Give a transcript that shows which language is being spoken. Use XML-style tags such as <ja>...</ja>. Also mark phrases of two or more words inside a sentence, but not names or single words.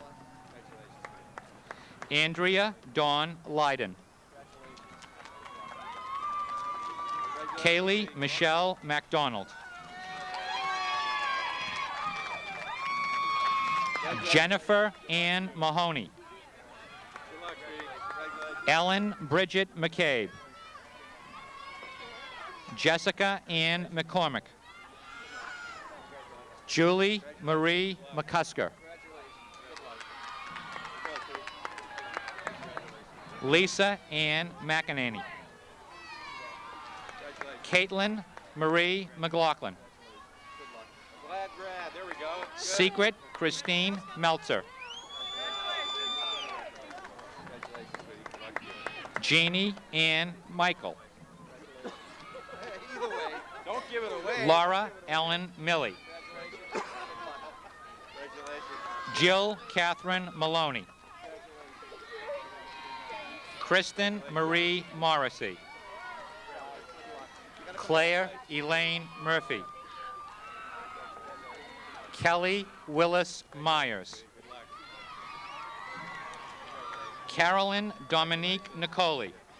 <en>Andrea Dawn Leiden. Kaylee Michelle MacDonald. Jennifer Ann Mahoney. Good luck, sweetie. Congratulations. Ellen Bridget McCabe. Jessica Ann McCormick. Julie Marie McCusker. Lisa Ann McEnany. Caitlin Marie McLaughlin. Glad grad. There we go. Good. Secret Christine Meltzer. Congratulations, sweetie. Good luck to you. Jeannie Ann Michael. Either way, don't give it away. Laura Ellen Milley. Congratulations. Jill Catherine Maloney. Kristen Marie Morrissey. Claire Elaine Murphy. Kelly Willis Myers. Carolyn Dominique Nicoli.</en>